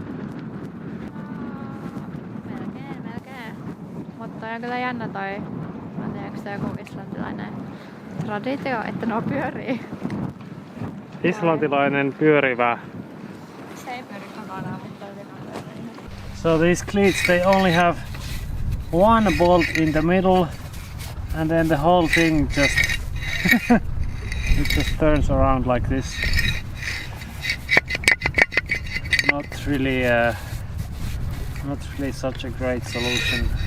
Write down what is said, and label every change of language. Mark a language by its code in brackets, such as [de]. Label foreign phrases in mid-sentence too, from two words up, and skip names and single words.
[fi] Melkein. Mutta on kyllä jännä toi, mä en tiedä, onko se joku islantilainen traditio, että nuo pyörii. Islantilainen pyörivä. Se ei pyöri kokonaan, mutta pyörii. [en] So these cleats, they only have one bolt in the middle, and then the whole thing just it just turns around like this. Not really such a great solution.